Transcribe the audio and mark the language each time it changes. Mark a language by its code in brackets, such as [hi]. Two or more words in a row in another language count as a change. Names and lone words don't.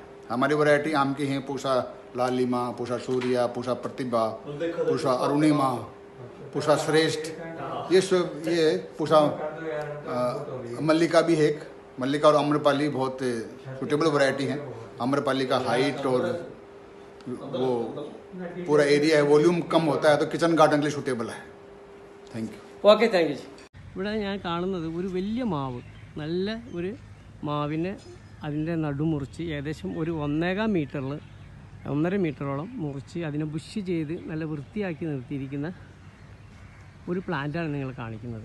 [hi] हमारी वैरायटी आम की हैं पूसा लालिमा, पूसा सूर्या, पूसा प्रतिभा, पूसा अरुणिमा, पूसा श्रेष्ठ. ये पूसा मल्लिका भी है. मल्लिका और आम्रपाली बहुत [en] suitable variety [hi] हैं. आम्रपाली का हाइट और वो पूरा एरिया है, वॉल्यूम कम होता है तो [en] kitchen garden [hi] के लिए सूटेबल है. [en] Thank you. Okay, thank you. [ml] ഇവിടെ ഞാൻ കാണുന്നത് ഒരു വലിയ മാവ്, നല്ല ഒരു മാവിനെ അതിൻ്റെ നടുമുറിച്ച് ഏകദേശം ഒരു 1.5 മീറ്ററോളം മുറിച്ച് അതിനെ ബുഷ് ചെയ്ത് നല്ല വൃത്തിയാക്കി നിർത്തിയിരിക്കുന്ന ഒരു പ്ലാന്റാണ് നിങ്ങൾ കാണിക്കുന്നത്.